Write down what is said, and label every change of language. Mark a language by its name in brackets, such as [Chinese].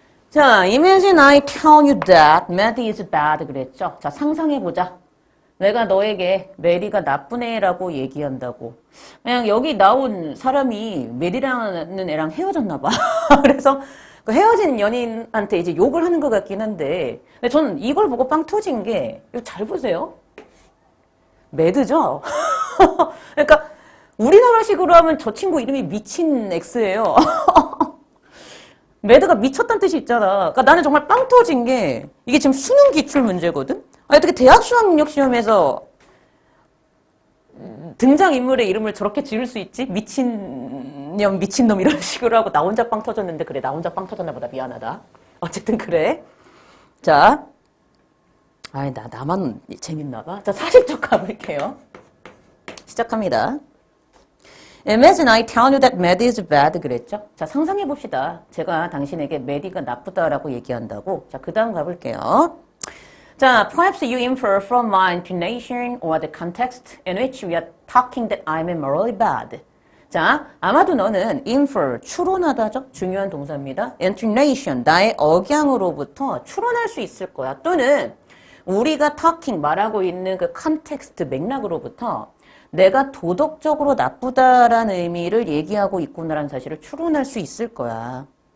[English] 자, imagine I tell you that Maddie is bad [Korean] 그랬죠. 자, 상상해보자. 내가 너에게 메리가 나쁜 애라고 얘기한다고. 그냥 여기 나온 사람이 메리라는 애랑 헤어졌나 봐. 그래서 그 헤어진 연인한테 이제 욕을 하는 것 같긴 한데 근데 저는 이걸 보고 빵 터진 게 이거 잘 보세요. 매드죠? 그러니까 우리나라식으로 하면 저 친구 이름이 미친 X예요. 매드가 미쳤다는 뜻이 있잖아. 그러니까 나는 정말 빵 터진 게 이게 지금 수능 기출 문제거든? 어떻게 대학 수학능력 시험에서 등장인물의 이름을 저렇게 지을 수 있지? 미친년, 미친놈 이런 식으로 하고 나 혼자 빵 터졌는데 그래 나 혼자 빵 터졌나 보다 미안하다. 어쨌든 그래. 자, 나만 재밌나 봐. 자, 40쪽 가볼게요. 시작합니다. [English] Imagine I tell you that Maddie is bad [Korean] 그랬죠? 자, 상상해 봅시다. 제가 당신에게 Maddie가 나쁘다라고 얘기한다고. 자, 그 다음 가볼게요. [English] 자, perhaps you infer from my intonation or the context in which we are talking that I'm morally bad. [Korean] 자, 아마도 너는 infer, 추론하다죠? 중요한 동사입니다. intonation, 나의 억양으로부터 추론할 수 있을 거야. 또는 우리가 talking, 말하고 있는 그 context, 맥락으로부터 내가 도덕적으로 나쁘다라는 의미를 얘기하고 있구나라는 사실을 추론할 수 있을 거야.